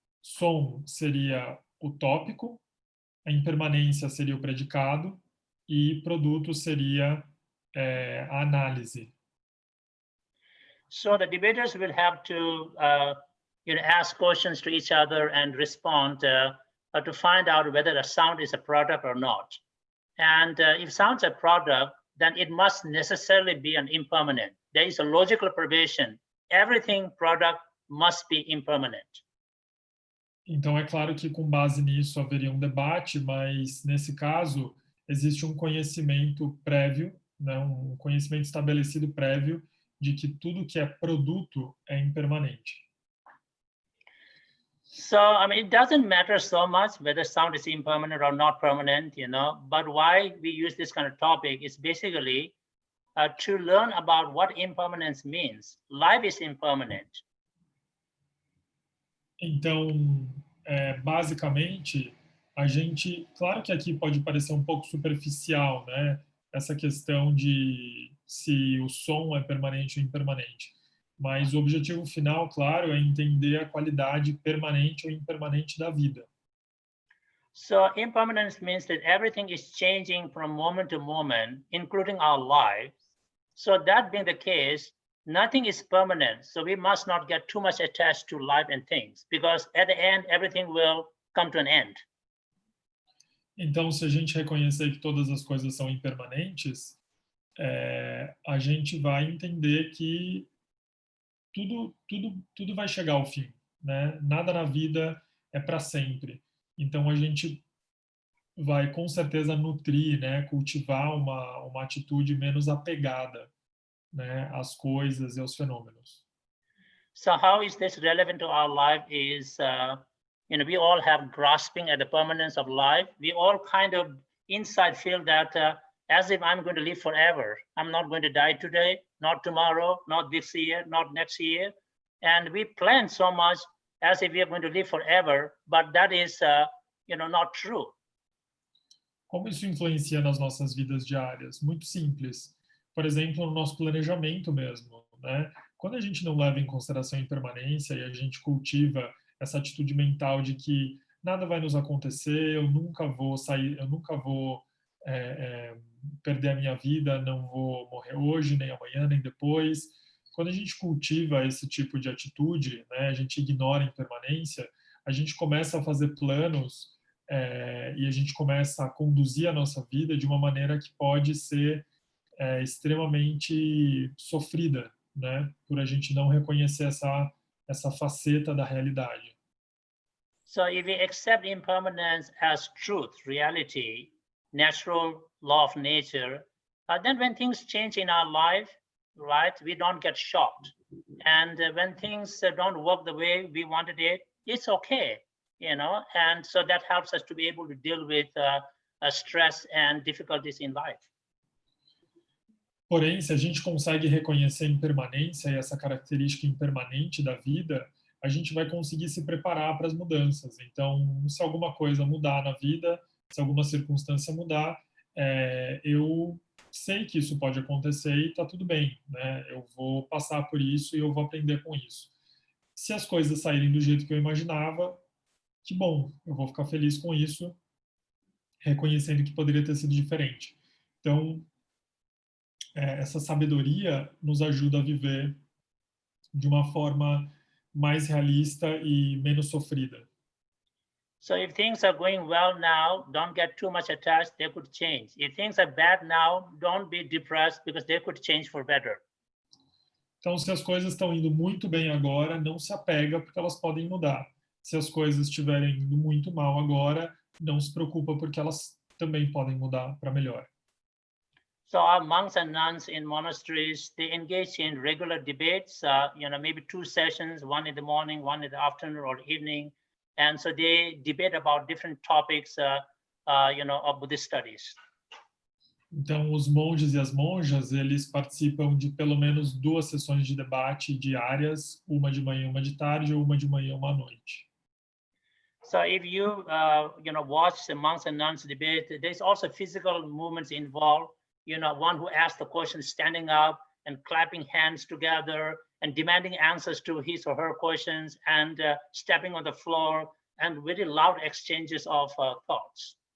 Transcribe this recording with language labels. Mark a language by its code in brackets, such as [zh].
[pt] Som seria o tópico, a impermanência seria o predicado e produto seria a análise. [en] So the debaters will have to ask questions to each other and respond to find out whether a sound is a product or not. And if sound's a product, then it must necessarily be an impermanent. There is a logical provision. Everything product must be impermanent. [pt] Então, é claro que com base nisso haveria um debate, mas nesse caso existe um conhecimento prévio, né, um conhecimento estabelecido prévio de que tudo que é produto é impermanente. [en] So, I mean, it doesn't matter so much whether sound is impermanent or not permanent, but why we use this kind of topic is basically to learn about what impermanence means. Life is impermanent. [pt] Então, basicamente, a gente, claro que aqui pode parecer um pouco superficial, né? Essa questão de se o som é permanente ou impermanente. Mas o objetivo final, claro, é entender a qualidade permanente ou impermanente da vida. [en] So impermanence means that everything is changing from moment to moment, including our lives. So that being the case, nothing is permanent. So we must not get too much attached to life and things, because at the end, everything will come to an end. [pt] Então, se a gente reconhecer que todas as coisas são impermanentes, a gente vai entender que tudo vai chegar ao fim, né? Nada na vida é para sempre. Então a gente vai com certeza nutrir, né? Cultivar uma atitude menos apegada, né? Às coisas e aos fenômenos. [en] So how is this relevant to our life is, we all have grasping at the permanence of life. We all kind of inside feel that as if I'm going to live forever. I'm not going to die today, not tomorrow, not this year, not next year. And we plan so much as if we are going to live forever, but that is, not true. [pt] Como isso influencia nas nossas vidas diárias? Muito simples. Por exemplo, no nosso planejamento mesmo, né? Quando a gente não leva em consideração a impermanência e a gente cultiva essa atitude mental de que nada vai nos acontecer, eu nunca vou sair, eu nunca vou perder a minha vida, não vou morrer hoje, nem amanhã, nem depois. Quando a gente cultiva esse tipo de atitude, né, a gente ignora a impermanência, a gente começa a fazer planos e a gente começa a conduzir a nossa vida de uma maneira que pode ser extremamente sofrida, né, por a gente não reconhecer essa faceta da realidade. [en] So if we accept impermanence as truth, reality, natural law of nature, then when things change in our life, right, we don't get shocked. And when things don't work the way we wanted it, it's okay, and so that helps us to be able to deal with stress and difficulties in life. [pt] Porém, se a gente consegue reconhecer a impermanência e essa característica impermanente da vida, a gente vai conseguir se preparar para as mudanças. Então, se alguma coisa mudar na vida, se alguma circunstância mudar, eu sei que isso pode acontecer e está tudo bem, né? Eu vou passar por isso e eu vou aprender com isso. Se as coisas saírem do jeito que eu imaginava, que bom, eu vou ficar feliz com isso, reconhecendo que poderia ter sido diferente. Então, essa sabedoria nos ajuda a viver de uma forma mais realista e menos sofrida. [en] So if things are going well now, don't get too much attached, they could change. If things are bad now, don't be depressed because they could change for better. [pt] Então, se as coisas estão indo muito bem agora, não se apega porque elas podem mudar. Se as coisas estiverem indo muito mal agora, não se preocupa porque elas também podem mudar para melhor. [en] So our monks and nuns in monasteries, they engage in regular debates, maybe 2 sessions, one in the morning, one in the afternoon or evening. And so they debate about different topics, of Buddhist studies. [pt] Então, os monges e as monjas, eles participam de pelo menos 2 sessões de debate diárias, uma de manhã, uma de tarde, ou uma de manhã, uma à noite. [en] So if you, watch the monks and nuns debate, there's also physical movements involved. One who asks the question standing up and clapping hands together and demanding answers to his or her questions and stepping on the floor and very loud exchanges of thoughts.